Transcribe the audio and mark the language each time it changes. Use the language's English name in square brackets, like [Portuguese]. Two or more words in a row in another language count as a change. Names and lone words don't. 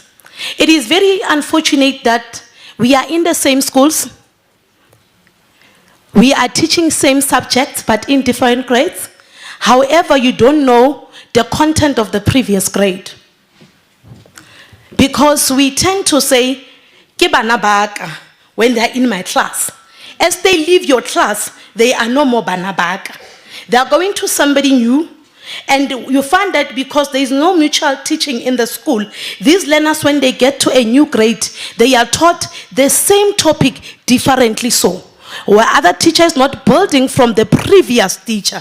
[English] It is very unfortunate that we are in the same schools. We are teaching same subjects, but in different grades. However, you don't know the content of the previous grade. Because we tend to say, [Southern Sotho] "Ke bana ba ka," [English] when they are in my class. As they leave your class, they are no more [Southern Sotho] bana ba ka. [English] They are going to somebody new. And you find that because there is no mutual teaching in the school, these learners, when they get to a new grade, they are taught the same topic differently so. Where other teachers not building from the previous teacher.